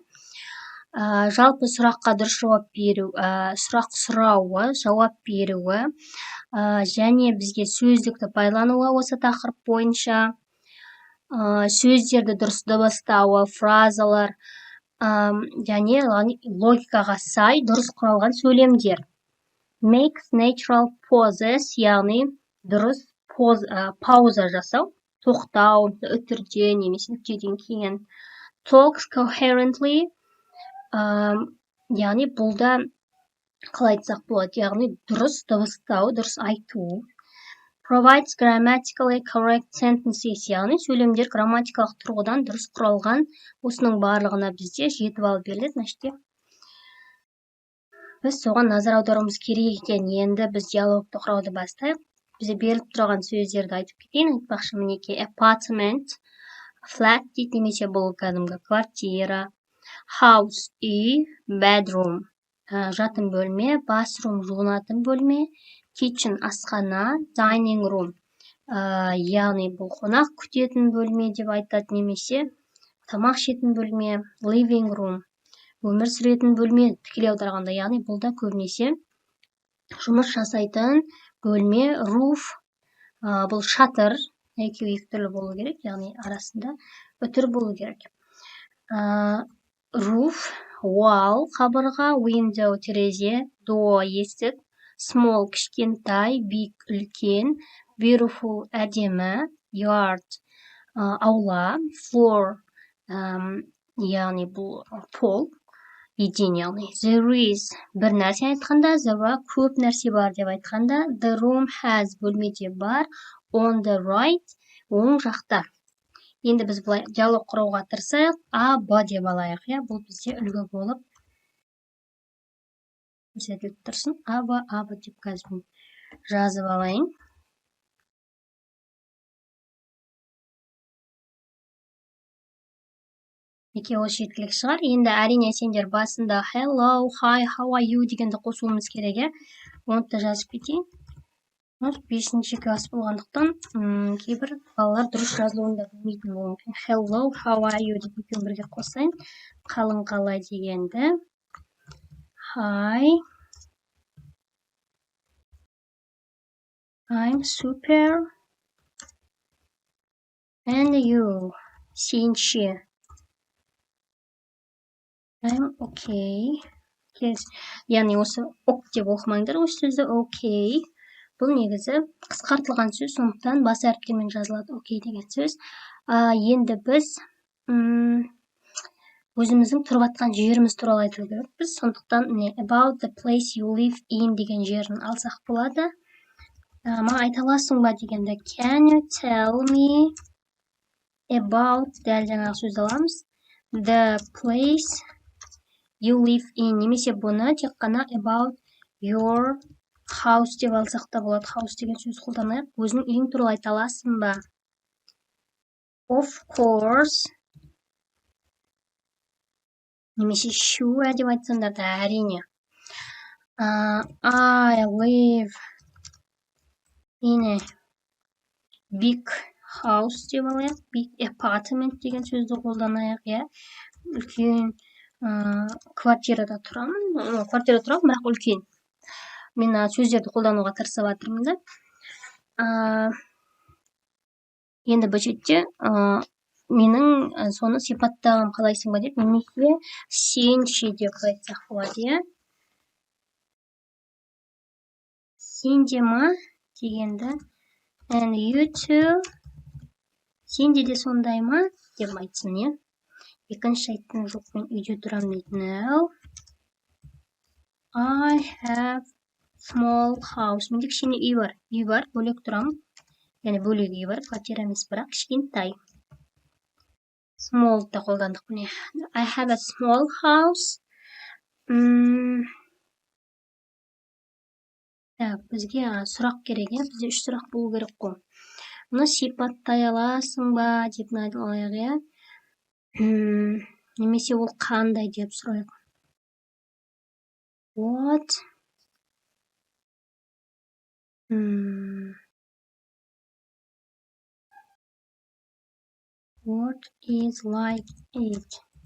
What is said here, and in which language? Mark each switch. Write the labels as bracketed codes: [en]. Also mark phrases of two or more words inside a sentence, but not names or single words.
[kk] Жалпы сұраққа дұрыс жауап беру, сұрақ сұрауы, жауап беруі, және бізге сөздікті пайдалануы осы тақырып бойынша, сөздерді дұрыс дыбыстауы, фразалар, және логикаға сай дұрыс құралған сөйлемдер. [en] Make natural pauses, [kk] яғни дұрыс пауза жасау, тоқтау, үтірде немесе нүктеден кейін. [en] Talk coherently, [kk] яғни бұлда қалай айтсақ болады, яғни дұрыс дыбыстау, дұрыс айту. [en] Provides grammatically correct sentences, [kk] яғни сөйлемдер грамматикалық тұрғыдан дұрыс құралған. Осының барлығына бізде 7 балл беріледі. Значит, біз соған назар аударуымыз керек екен. Енді біз диалогты құрауды бастайық. Бізде беріліп тұрған сөздерді айтып кетейін. Айтпақшы мінекей [en] apartment, flat [kk] дейді, немесе бұл кәдімгі квартира. House, үй, bedroom, жатын бөлме, bathroom, жуынатын бөлме, kitchen, асхана, [en] dining room, [kk] яғни бұл қонақ күтетін бөлме деп айтады, немесе тамақ ішетін бөлме, [en] living room, [kk] өмір сүретін бөлме тікелей аударғанда, яғни бұл да көбінесе жұмыс жасайтын бөлме. Roof, бұл шатыр, екеуі екі түрлі болу керек, яғни арасында үтір болу керек. [en] Roof, wall, [kk] қабырға, window, терезе, door, есік, small, кішкентай, big, үлкен, beautiful, әдемі, yard, аула, floor, яғни бұл пол, еден, яғни [en] there is, [kk] бір нәрсе айтқанда, there көп нәрсе бар деп айтқанда, [en] the room has, [kk] бөлмеде бар, [en] on the right, [kk] оң жақта. Енді біз бұлай диалог құрауға тырысайық, А, Б деп алайық. Бұл бізде үлгі болып көрсетіліп тұрсын. А, Б деп қазір жазып алайын. Неке осы жеткілік шығар. Енді әрине сендер басында [en] hello, hi, how are you [kk] дегенді қосуымыз керек. Оны да жазып кетейін. 5-ші класс болғандықтан кейбір балалар дұрыс жазылуын да білмейтін болуы мүмкін. [en] Hello, how are you [kk] деп екеуін бірге қосайын. Қалың қалай дегенді. [en] Hi. I'm super. And you. [kk] Сен ше. [en] I'm okay. [kk] Яғни осы ок деп оқымаңдар, осы сөзді okay. Бұл негізі қысқартылған сөз, сондықтан бас әріптермен жазылады окей деген сөз. Енді біз өзіміздің тұрып жатқан жеріміз туралы айту керекпіз. Сондықтан [en] about the place you live in [kk] деген жерін алсақ болады. Маған айта аласың ба дегенде [en] can you tell me about, [kk] дәл жаңағы сөзді аламыз. [en] The place you live in [kk] немесе бұны тек қана [en] about your house [kk] деп алсақ та болады. House деген сөз қолданайық. Өзің үйің туралы айта аласың ба? [en] Of course. [kk] Немесе sure деп айтсаңдар да әрине. [en] I live in a big house [kk] деп алайық. [en] Big apartment [kk] деген сөзді қолданайық, иә. Үлкен квартирада тұрамын. Квартирада тұрамын, бірақ үлкен. Мен сөздерді қолдануға тырысып жатырмын да. Енді бұл жерде менің соны сипаттағым қалайсың ба деп, немесе сен ше деп айтсақ болады, иә. Сен де ма дегенді, [en] and you too, [kk] сенде де сондай ма деп айтсын, иә. Екінші айттым, жоқ, мен үйде тұрамын дейді. [en] No, I have small house. [kk] Менде кішкене үй бар. Үй бар, бөлек тұрамын. Яғни бөлек үй бар, квартира емес, бірақ кішкентай. Small да қолдандық міне. [en] I have a small house. [kk] Бізге сұрақ керек, бізде 3 сұрақ болу керек қой. Мұны сипаттай аласың ба деп айтылайық, иә. Немесе ол қандай деп сұрайық. [en] What is like it?